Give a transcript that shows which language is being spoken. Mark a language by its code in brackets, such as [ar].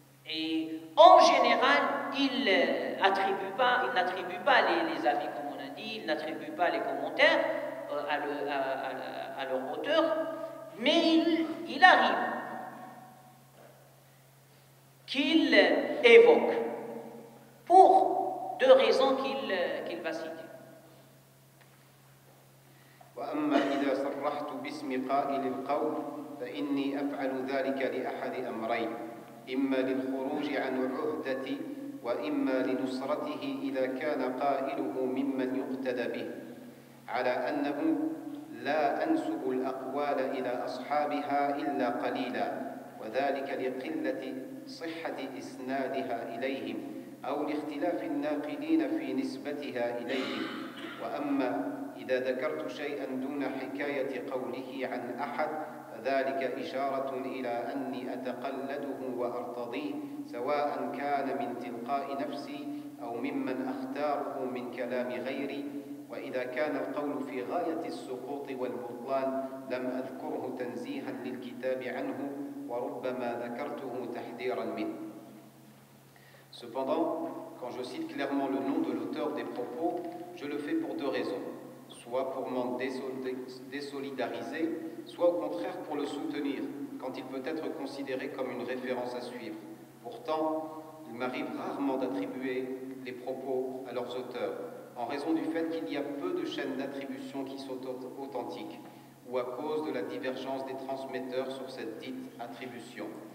[fr] Et en général, il n'attribue pas les avis, comme on a dit, il n'attribue pas les commentaires à leur auteur, mais il arrive qu'il évoque pour deux raisons qu'il va citer. [ar] وأما إذا صرحت باسم قائل القول فإني أفعل ذلك لأحد أمرين إما للخروج عن عهدتي وإما لنصرته إذا كان قائله ممن يقتدى به على أنه لا أنسب الأقوال إلى أصحابها إلا قليلا وذلك لقلة صحة إسنادها إليهم أو لاختلاف الناقلين في نسبتها إليهم. وأما إذا ذكرت شيئا دون حكاية قوله عن أحد فذلك إشارة إلى أني أتقلده وأرتضيه سواء كان من تلقاء نفسي أو ممن أختاره من كلام غيري. وإذا كان القول في غاية السقوط والبطلان لم أذكره تنزيها للكتاب عنه وربما ذكرته تحذيرا منه. [fr] Cependant, quand je cite clairement le nom de l'auteur des propos, je le fais pour deux raisons. Soit pour m'en désolidariser, soit au contraire pour le soutenir, quand il peut être considéré comme une référence à suivre. Pourtant, il m'arrive rarement d'attribuer les propos à leurs auteurs, en raison du fait qu'il y a peu de chaînes d'attribution qui sont authentiques, ou à cause de la divergence des transmetteurs sur cette dite attribution.